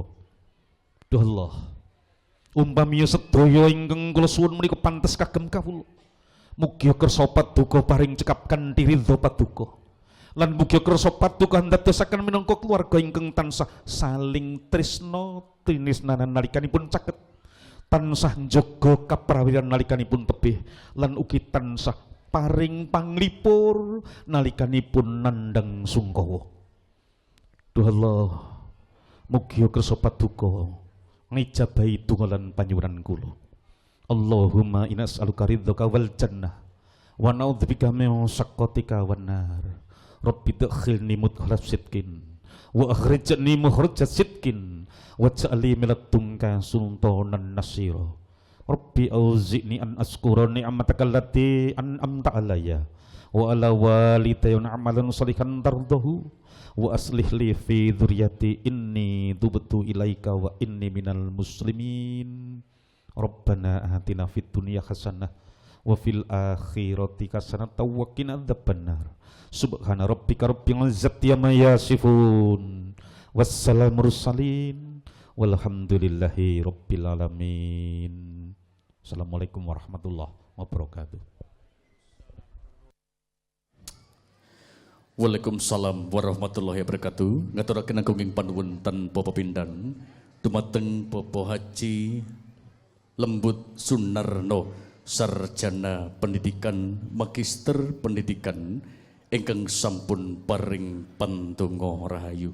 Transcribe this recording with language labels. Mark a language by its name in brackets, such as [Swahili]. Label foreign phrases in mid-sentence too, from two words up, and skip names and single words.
[Javanese] Duh Allah, umpami sedaya ingkang kula suwun menika pantes kagem kawula, mugi kersa paduka paring cekap kanthi ridho paduka, lan mugi kersa paduka ndadosaken minangka keluarga ingkang tansah saling tresna tresnanan nalikanipun caket, tansah njaga kaprawiran nalikanipun tebih, lan ugi tansah paring panglipur nalikanipun nandhang sungkawa. Duh Allah, mugi kersa paduka ngijabahi donga lan panyuwuran kula. [Arabic] اللهم إنا نسألك رضاك والجنة ونعوذ بك من سخطك والنار. رب أدخلني مدخل صدق وأخرجني مخرج صدق واجعلني من لدنك سلطانا نصيرا. رب أوزعني أن أشكر نعمتك التي أنعمت علي وعلى والدي عملا صالحا ترضاه وأصلح لي في ذريتي إني تبت إليك وإني من المسلمين. ربنا آتنا في الدنيا حسنة وفي الآخرة حسنة وقنا عذاب النار. سبحان ربك رب العزة عما يصفون والسلام المرسلين والحمد لله رب العالمين. السلام عليكم ورحمة الله وبركاته. وعليكم السلام ورحمة الله وبركاته. [Javanese] Ngaturaken agunging panuwun tanpa pepindhan dumateng Bapak Haji Lembut Sunarno, [Indonesian] sarjana pendidikan magister pendidikan [Javanese] ingkang sampun paring pandonga rahayu.